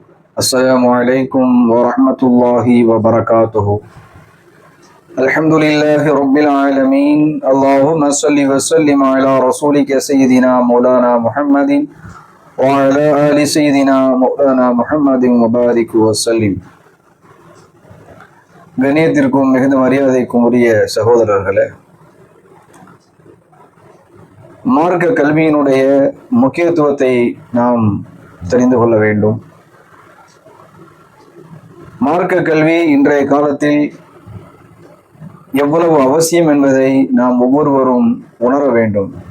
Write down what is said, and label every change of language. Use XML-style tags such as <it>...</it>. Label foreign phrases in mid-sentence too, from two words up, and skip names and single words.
<ar>السلام عليكم ورحمة الله وبركاته. الحمد لله رب العالمين. اللهم صل وسلم على رسولك سيدنا مولانا محمد وعلى آل سيدنا مولانا محمد وبارك وسلم.</ar> <ta>கணியத்திற்கும் மிகுந்த மரியாதைக்கும் உரிய சகோதரர்களே, மார்க்க கல்வியினுடைய முக்கியத்துவத்தை நாம் தெரிந்து கொள்ள வேண்டும். மார்க்க கல்வி இன்றைய காலத்தில் எவ்வளவு அவசியம் என்பதை நாம் ஒவ்வொருவரும் உணர வேண்டும்.</ta>